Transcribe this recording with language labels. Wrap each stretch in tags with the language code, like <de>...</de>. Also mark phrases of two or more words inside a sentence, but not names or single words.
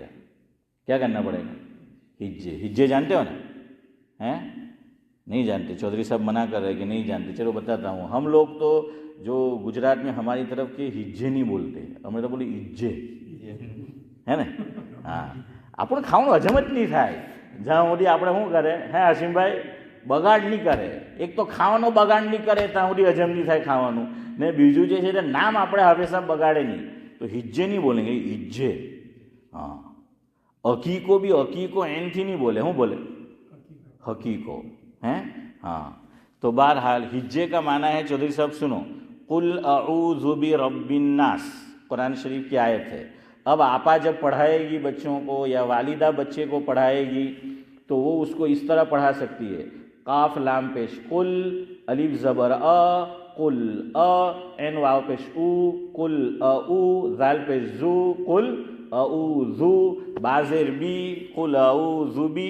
<ur>کیا کرنا پڑے گا؟ ہجے جانتے ہو نا؟ نہیں جانتے؟ چودھری صاحب منع کر رہے کہ نہیں جانتے۔ چلو بتاتا ہوں، ہم لوگ تو جو گجرات میں ہماری طرف کے ہجے نہیں بولتے، ہمیں تو بولے ہجے ہے نا؟</ur> <gu>ہاں આપણે ખાવાનું હજમ જ નહીં થાય જ્યાં સુધી આપણે શું કરે હે હસીમભાઈ બગાડ નહીં કરે। એક તો ખાવાનો બગાડ નહીં કરે ત્યાં સુધી હજમ નહીં થાય ખાવાનું, ને બીજું જે છે તે નામ આપણે હંમેશા બગાડે નહીં। તો હિજ્જે નહીં બોલેંગે, હિજ્જે। હા હકીકો भी હકીકો એનથી નહીં બોલે, શું બોલે?</gu> <ur>حقیقو ہیں. ہاں تو بہرحال ہجے کا معنی ہے، چودھری صاحب سنو,</ur> <ar>قل أعوذ برب الناس</ar> <ur>قرآن شریف کی آیت ہے. اب آپا جب پڑھائے گی بچوں کو یا والدہ بچے کو پڑھائے گی تو وہ اس کو اس طرح پڑھا سکتی ہے، قاف لام پیش قل، الف زبر اَ قل، اَ عین واؤ پیش اُ قل اعو، ذال پیش ذُ قل اعوذ، با زیر بِ قل اعوذ بِ.</ur>